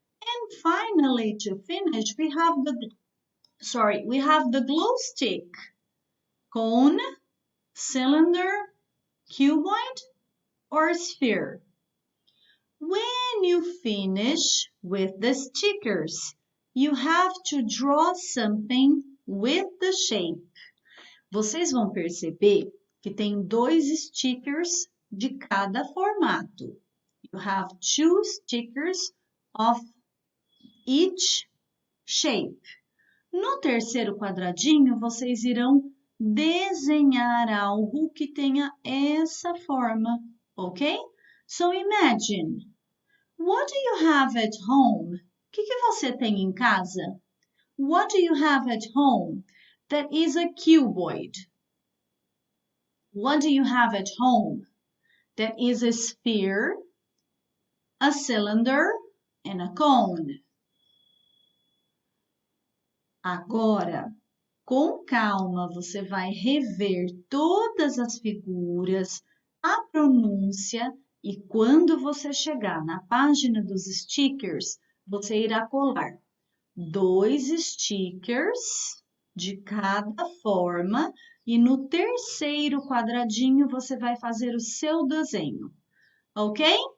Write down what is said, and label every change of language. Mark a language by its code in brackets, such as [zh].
[en] And finally, to finish, we have the glow stick, cone, cylinder, cuboid, or sphere. When you finish with the stickers, you have to draw something with the shape. [pt] Vocês vão perceber que tem 2 stickers de cada formato. [en] You have 2 stickers of each shape. [pt] No terceiro quadradinho, vocês irão desenhar algo que tenha essa forma, ok? [en] So imagine, what do you have at home? [pt] O que você tem em casa? [en] What do you have at home? That is a cuboid. What do you have at home? That is a sphere, a cylinder, and a cone. [pt] Agora, com calma, você vai rever todas as figuras, a pronúncia e quando você chegar na página dos stickers, você irá colar 2 stickers de cada forma e no terceiro quadradinho você vai fazer o seu desenho, ok?